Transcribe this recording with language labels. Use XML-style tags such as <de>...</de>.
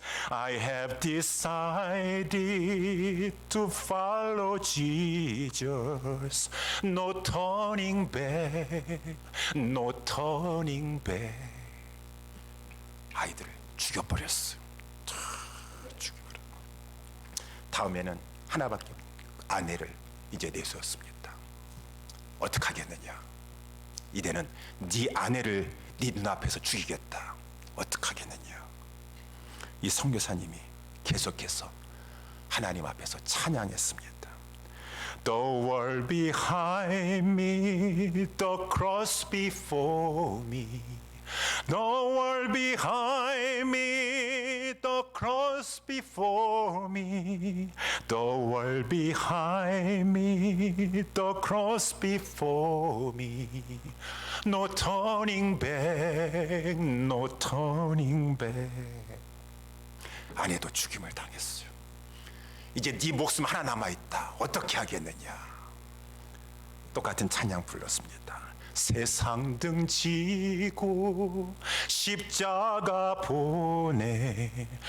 <en>I have decided to follow Jesus. No turning back, no turning back.</en> <ko>아이들을 죽여버렸어요. 죽여버렸어요. 다음에는 하나밖에 없는 아내를 이제 내세웠습니다. 어떻게 하겠느냐? 이제는 네 아내를 네 눈앞에서 죽이겠다. 어떻게 하겠느냐? 이 선교사님이 계속해서 하나님 앞에서 찬양했습니다.</ko> <en>The world behind me, the cross before me. The world behind me, the cross before me. The world behind me, the cross before me. No turning back, no turning back.</en> <ko>아내도 죽임을 당했어요. 이제 네 목숨 하나 남아있다. 어떻게 하겠느냐? 똑같은 찬양 불렀습니다. 세상 등 지고 십자가 보내.</ko>